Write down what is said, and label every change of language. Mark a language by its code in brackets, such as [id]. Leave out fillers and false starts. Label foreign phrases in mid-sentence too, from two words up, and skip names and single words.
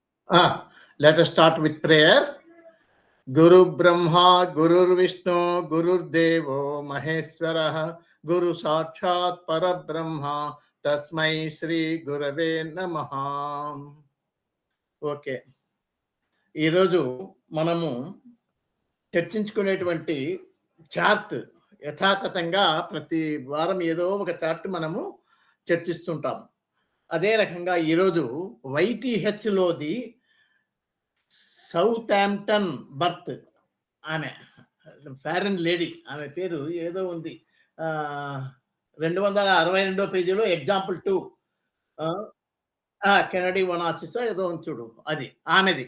[en] Let us start with prayer. [sa] Guru Brahma, Guru Vishnu, Guru Devo Maheswara, Guru Sakshat Parabrahma, Tasmai Sri Gurave Namaha. [te] ఓకే, ఈరోజు మనము చర్చించుకునేటువంటి చార్ట్ యథాతథంగా ప్రతి వారం ఏదో ఒక చార్ట్ మనము చర్చిస్తుంటాం. అదే రకంగా ఈరోజు వైటీహెచ్లోది సౌతాంప్టన్ బర్త్, ఆమె [en] foreign lady, [te] ఆమె పేరు ఏదో ఉంది, 262 పేజీలో ఎగ్జాంపుల్ 2 కెనడీ వనాసిస్ ఏదో ఉంది చూడు, అది ఆమెది.